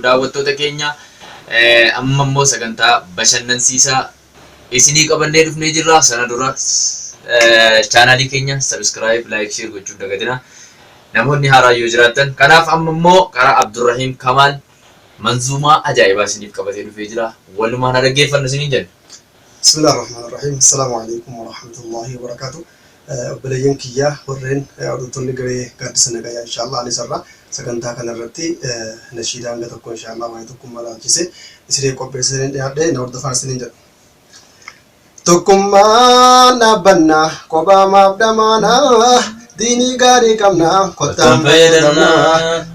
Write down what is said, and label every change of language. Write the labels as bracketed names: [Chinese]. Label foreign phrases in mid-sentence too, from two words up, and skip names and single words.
[Oromo] Daawwattoota keenya, eh, amma immoo sagantaa bashannansiisaa isinii qabannee dhufnee jirra. Sana dura, eh, chaanaalii keenya [English] subscribe, like, share [Oromo] gochuu dagatina. Namoonni haaraa yoo jiraattan. Kanaaf amma immoo karaa Abdurrahiim Kamaal manzuumaa ajaa'ibaa isiniif qabatee dhufee jira. Walumaan haa dhaggeeffannu isiniin jenna. [Arabic] بسم الله الرحمن الرحيم. السلام عليكم ورحمة الله وبركاته. [Oromo] Eh, obboleeyyan kiyya warreen, eh, hordoftoonni garee gaaddisa nagayaa, inshaAllah, anis irraa sagantaa kana irratti, eh, nashiidaa hanga tokko, inshaAllah, waa'ee tokkummaa laalchisee isinii qopheessanii dhiyaadhe, na hordofaa isiniin jedha. Tokkummaa dhaabbannaa, kophaa maaf dhamaanaa, diinii gaarii qabnaa, kottaan fayyadamnaa.